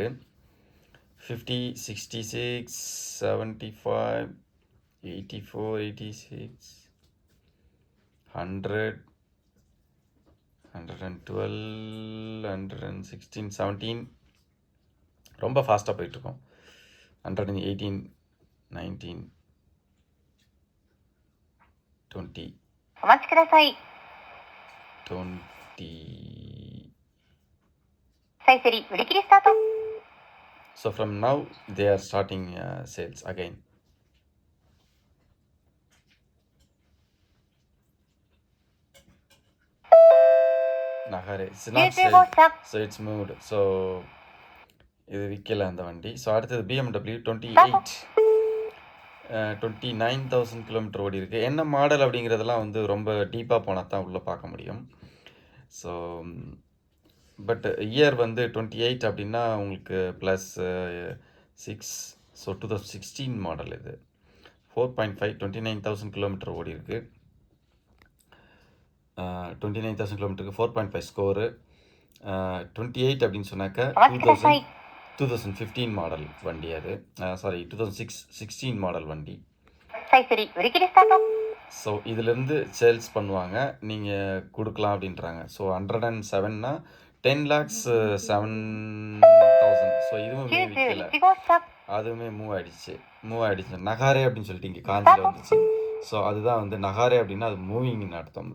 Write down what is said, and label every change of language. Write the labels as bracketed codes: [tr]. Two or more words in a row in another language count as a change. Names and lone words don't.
[ta] 50, 66, 75, 84, 86, 100, 112, 116, 17 ரொம்ப ஃபாஸ்ட்டாக போயிட்டுருக்கோம். 118, 19, 20, [ja] お待ちください。 20. サイセリ売り切れスタート。 [en] So from now they are starting sales again. Nagare, it's not [ja] 90号 [en] sold, [ja] 車。 [en] so it's moved. So [ta] இது விற்கல அந்த வண்டி. ஸோ அடுத்தது BMW 28, 29,000 கிலோமீட்டர் ஓடி இருக்குது. என்ன மாடல் அப்படிங்கிறதெல்லாம் வந்து ரொம்ப டீப்பாக போனால் தான் உள்ளே பார்க்க முடியும். [en] So but year [ta] வந்து 28 அப்படின்னா உங்களுக்கு ப்ளஸ் 6, ஸோ 2016 மாடல் இது. 4.5, 29,000 கிலோமீட்டர் ஓடி இருக்குது. 29,000 கிலோமீட்டருக்கு 4.5 ஸ்கோரு. 28 அப்படின்னு சொன்னாக்கா 2015 மாடல் வண்டி அது. சாரி 2016 மாடல் வண்டி. [ja] サイセリ売り切れスタート。 [ta] ஸோ இதிலேருந்து சேல்ஸ் பண்ணுவாங்க, நீங்கள் கொடுக்கலாம் அப்படின்றாங்க. ஸோ 107னா 10,07,000. ஸோ இதுவும் விற்கல, [ja] 91 号車。 [ta] அதுவுமே மூவ் ஆகிடுச்சு. நகாரே அப்படின்னு சொல்லிட்டு இங்கே காஞ்சியில் வந்துச்சு. ஸோ அதுதான் வந்து நகாரே அப்படின்னா அது மூவிங்னு அர்த்தம்.